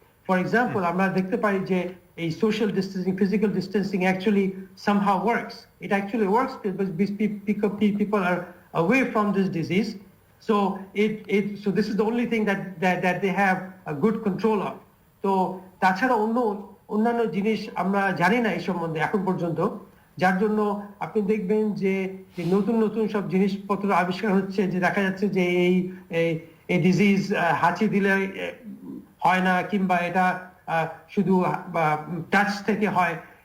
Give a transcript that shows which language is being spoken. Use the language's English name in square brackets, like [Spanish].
[Bangla] For example আমরা দেখতে পাই যে এই social distancing, physical distancing actually [English] somehow works. It actually works because people are away from this disease. So so this is the only thing that they have a good control of. [Bangla] তো তাছাড়া অন্যান্য জিনিস আমরা জানি না এই সম্বন্ধে এখন পর্যন্ত, যার জন্য আপনি দেখবেন যে নতুন নতুন সব জিনিসপত্র আবিষ্কার হচ্ছে, যে দেখা যাচ্ছে যে এই ডিজিজ হাঁচি দিলে হয় না, কিংবা এটা শুধু টাচ থেকে হয়।